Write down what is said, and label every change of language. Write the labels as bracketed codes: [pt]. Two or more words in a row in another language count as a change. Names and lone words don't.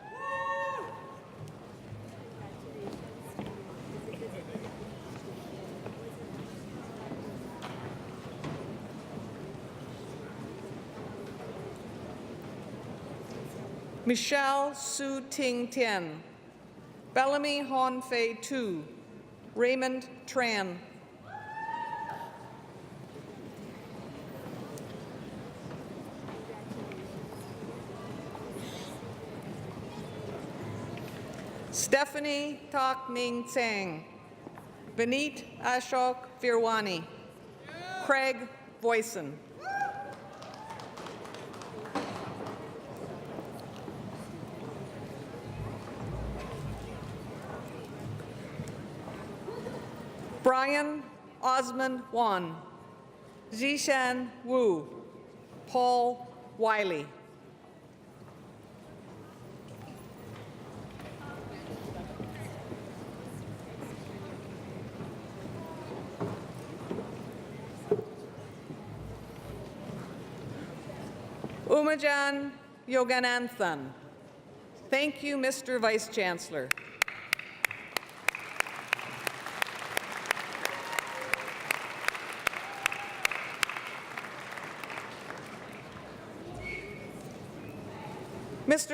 [en] Michelle Su Ting Tien, Bellamy Hon Fei Tu, Raymond Tran, Stephanie Tak Ning Tsang, Vineet Ashok Virwani, Craig Voisin. Brian Osmond Wan, Zishan Wu, Paul Wiley. Umajan Yogananthan. Thank you, Mr. Vice Chancellor. Mr.